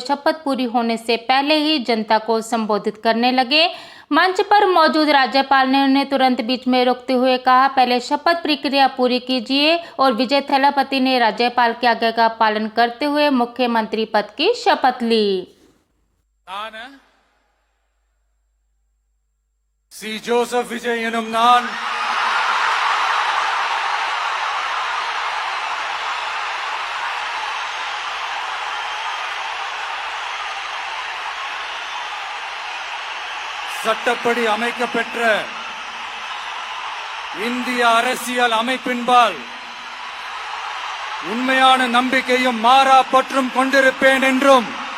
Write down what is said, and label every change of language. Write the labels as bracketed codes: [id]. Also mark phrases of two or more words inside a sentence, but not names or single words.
[hi] शपथ पूरी होने से पहले ही जनता को संबोधित करने लगे। मंच पर मौजूद राज्यपाल ने उन्हें तुरंत बीच में रोकते हुए कहा, पहले शपथ प्रक्रिया पूरी कीजिए। और विजय थलापति ने राज्यपाल की आज्ञा का पालन करते हुए मुख्यमंत्री पद की शपथ ली। [ta] சி ஜோசப் விஜய் எனும் நான் சட்டப்படி அமைக்கப்பெற்ற இந்திய அரசியல் அமைப்பின்பால் உண்மையான நம்பிக்கையும் மாறா பற்றும் கொண்டிருப்பேன் என்றும்